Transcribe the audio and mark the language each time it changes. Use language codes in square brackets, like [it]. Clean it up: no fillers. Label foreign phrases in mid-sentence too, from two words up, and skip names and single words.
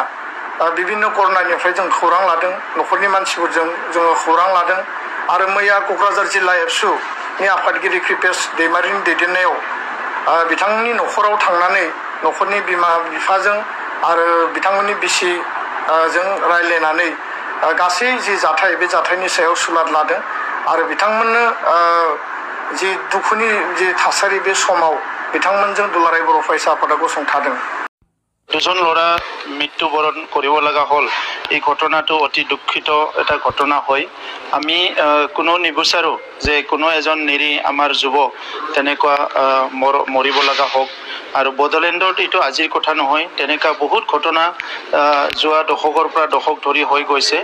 [brx] बिभिन्न करनारनिफ्राय जों खौरां लादों, न'खरनि मानसिफोरजों जोङो खौरां लादों आरो मैया क'क्राझार जिल्ला एबसुनि आफादगिरि कृपेश दैमारिनि दैदेननायाव बिथांनि न'खराव थांनानै न'खरनि बिमा बिफाजों आरो बिथांमोननि बिसि जों रायज्लायनानै गासै जि जाथाय बे जाथायनि सायाव सुलाद लादों आरो बिथांमोननो जि दुखुनि जि थासारि बे समाव बिथांमोनजों दुलाराय बर' फरायसा आफादा गसंथादों। [as] দুজন ল'ৰা মৃত্যুবৰণ কৰিব লগা হ'ল। এই ঘটনাটো অতি দুঃখিত এটা ঘটনা হয়। আমি কোনো নিবিচাৰোঁ যে কোনো এজন নিৰী আমাৰ যুৱক তেনেকুৱা মৰিব লগা হওক। আৰু বড়োলেণ্ডত এইটো আজিৰ কথা নহয়, তেনেকুৱা বহুত ঘটনা যোৱা দশকৰ পৰা দশক ধৰি হৈ গৈছে।